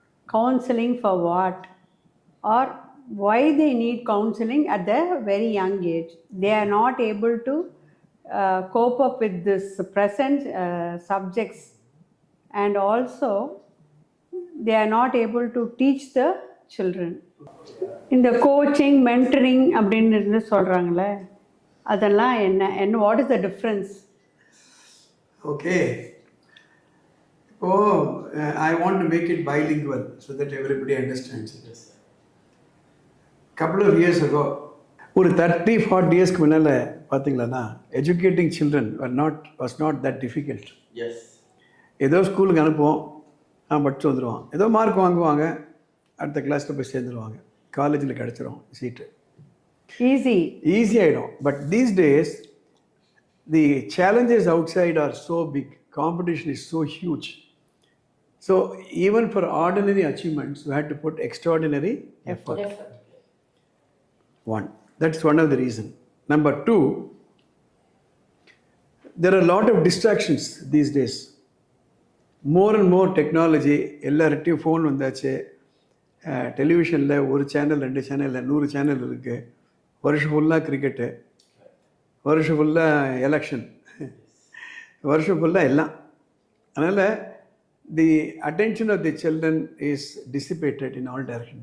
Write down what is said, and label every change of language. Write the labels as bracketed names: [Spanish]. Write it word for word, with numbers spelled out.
[English] Counseling for what? Or why they need counseling at their very young age? They are not able to uh, cope up with this present uh, subjects, and also they are not able to teach the children. [Tamil] இந்த coaching mentoring அப்படின்னு இருந்து சொல்கிறாங்களே, அதெல்லாம் என்ன என்ன [English] What is the difference? Okay. Oh, uh, I want to make it bilingual so that everybody understands it. couple of years ago [Tamil] ஒரு [English] thirty forty இயர்ஸ்க்கு [Tamil] முன்னால் பார்த்தீங்களா [English] Educating children are not was not that difficult. [Tamil] ஏதோ ஸ்கூலுக்கு அனுப்புவோம், ஆ படிச்சு வந்துடுவான், ஏதோ மார்க் வாங்குவாங்க, அடுத்த கிளாஸில் போய் சேர்ந்துருவாங்க, காலேஜில் கிடச்சிரும் சீட்டு, [English] Easy. [Tamil] ஈஸி ஆகிடும். [English] But these days the challenges outside are so big, competition is so huge. So even for ordinary achievements you had to put extraordinary effort. One. That's one of the reason. Number two, there are a lot of distractions these days. More and more technology, [Tamil] எல்லார்ட்டையும் phone வந்தாச்சு. டெலிவிஷனில் ஒரு channel, ரெண்டு channel, நூறு channel இருக்குது. வருஷம் ஃபுல்லாக cricket, வருஷம் ஃபுல்லாக எலெக்ஷன், வருஷம் ஃபுல்லாக எல்லாம். அதனால் [English] The attention of the children is dissipated in all direction.